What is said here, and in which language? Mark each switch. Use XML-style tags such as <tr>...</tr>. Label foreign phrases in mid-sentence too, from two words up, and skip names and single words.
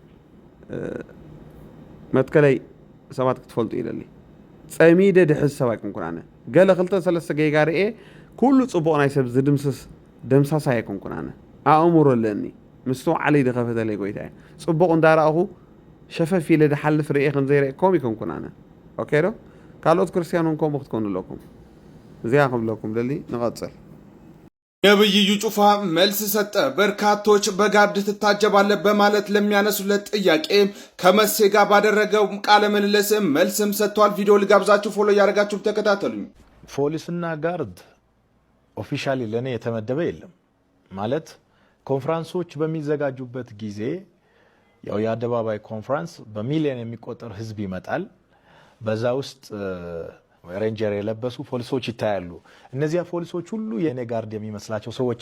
<ti>መትከለይ ሰባት ክትፈልጡ ይደሊ ፀሚደ ድሕዝ ሰብ ኣይኮንኩን ኣነ ገለ 2-3 ጌጋ ርኤ ኩሉ ፅቡቕ ናይ ሰብ ዝድምስስ ደምሳሳ ኣይኮንኩን ኣነ ኣእምሮ ኣለኒ ምስቱ ዓለይ ድኸፈተለይ ጎይታ እየ ፅቡቕ እንዳረኣኹ ሸፈፍ ኢለ ድሓልፍ ርኤ ከምዘይርአኩም ይኮንኩን ኣነ ኦኬ ዶ ካልኦት ክርስቲያን ውን ከምኡ ክትኮኑ ኣለኩም እዚያ ክብለኩም ደሊ ንቐፅል</ti> <am>ነብይ እዩ ጩፋ መልስ ሰጠ። በርካቶች በጋርድ ትታጀባለህ በማለት ለሚያነሱለት ጥያቄ ከመሴ ጋር ባደረገው ቃለ ምልልስ መልስም ሰጥቷል። ቪዲዮ ልጋብዛችሁ፣ ፎሎ ያደርጋችሁ ተከታተሉኝ። ፖሊስና ጋርድ ኦፊሻሊ ለኔ የተመደበ የለም ማለት ኮንፈረንሶች በሚዘጋጁበት ጊዜ ያው የአደባባይ ኮንፈረንስ በሚሊዮን የሚቆጠር ህዝብ ይመጣል። በዛ ውስጥ ሬንጀር የለበሱ ፖሊሶች ይታያሉ። እነዚያ ፖሊሶች ሁሉ የኔ ጋርድ የሚመስላቸው ሰዎች</am>